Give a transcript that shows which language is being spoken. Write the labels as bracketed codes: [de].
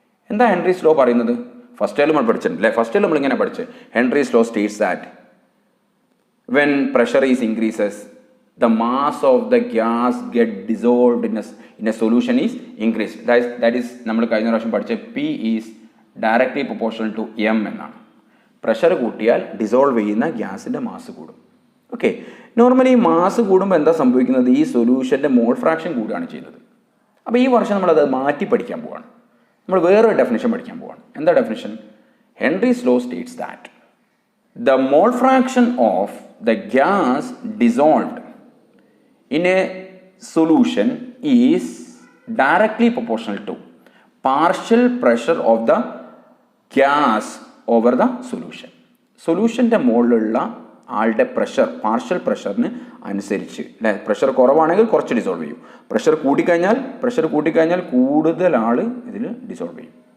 [ml] എന്താ Henry's law പറയുന്നത്? First year നമ്മൾ പഠിച്ചിട്ടുണ്ട് അല്ലേ. [en] first year [ml] നമ്മളിങ്ങനെ പഠിച്ച് [en] Henry's law states that when pressure is increases, the mass of the gas get dissolved in a solution is increased. That is [ml] നമ്മൾ കഴിഞ്ഞ പ്രാവശ്യം പഠിച്ച [en] P is directly proportional to M [ml] എന്നാണ്. പ്രഷർ കൂട്ടിയാൽ dissolve ചെയ്യുന്ന ഗ്യാസിൻ്റെ മാസ് കൂടും. Okay, normally mass കൂടുമ്പോൾ എന്താ സംഭവിക്കുന്നത്? ഈ സൊല്യൂഷൻ്റെ മോൾ ഫ്രാക്ഷൻ കൂടുകയാണ് ചെയ്യുന്നത്. അപ്പോൾ ഈ വർഷം നമ്മളത് മാറ്റി പഠിക്കാൻ പോവാണ്. നമ്മൾ വേറൊരു ഡെഫിനിഷൻ പഠിക്കാൻ പോവാണ്. എന്താ definition? [en] Henry's law states that the mole fraction of the gas dissolved in a solution is directly proportional to partial pressure of the gas over the solution. [ml] സൊല്യൂഷൻ്റെ മുകളിലുള്ള ആളുടെ പ്രഷർ, പാർഷ്യൽ പ്രഷറിന് അനുസരിച്ച് അല്ലേ. പ്രഷർ കുറവാണെങ്കിൽ കുറച്ച് dissolve ചെയ്യും. Pressure കൂട്ടിക്കഴിഞ്ഞാൽ കൂടുതൽ ആൾ ഇതിൽ dissolve ചെയ്യും.